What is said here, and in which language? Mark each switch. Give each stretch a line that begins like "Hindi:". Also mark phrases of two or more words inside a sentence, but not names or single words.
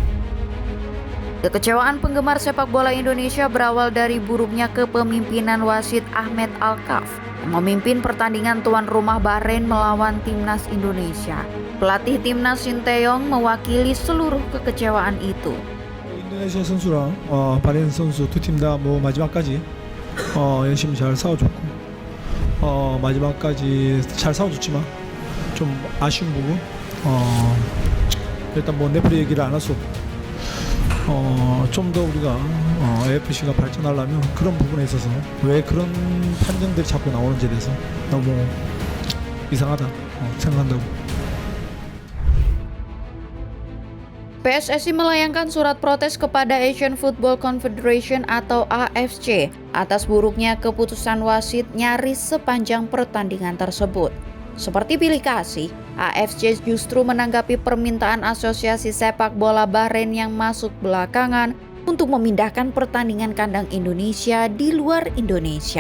Indonesian: Kekecewaan penggemar sepak bola Indonesia berawal dari buruknya kepemimpinan wasit Ahmed Alkaf yang memimpin pertandingan tuan rumah Bahrain melawan timnas Indonesia. Pelatih timnas Sinteyong mewakili seluruh kekecewaan itu.
Korean: 인도네시아 선수랑 바레인 선수 두 팀 다 뭐 마지막까지 열심히 잘 싸워줬고 마지막까지 잘 싸워줬지만 좀 아쉬운 부분 일단 뭐 레프리 얘기를 안 할 수 없고 좀 더 우리가 AFC가 발전하려면 그런 부분에 있어서 왜 그런 판정들이 자꾸 나오는지에 대해서 너무 이상하다 생각한다고.
Indonesian: PSSI melayangkan surat protes kepada Asian Football Confederation atau AFC atas buruknya keputusan wasit nyaris sepanjang pertandingan tersebut. Seperti pilih kasih, AFC justru menanggapi permintaan Asosiasi Sepak Bola Bahrain yang masuk belakangan untuk memindahkan pertandingan kandang Indonesia di luar Indonesia.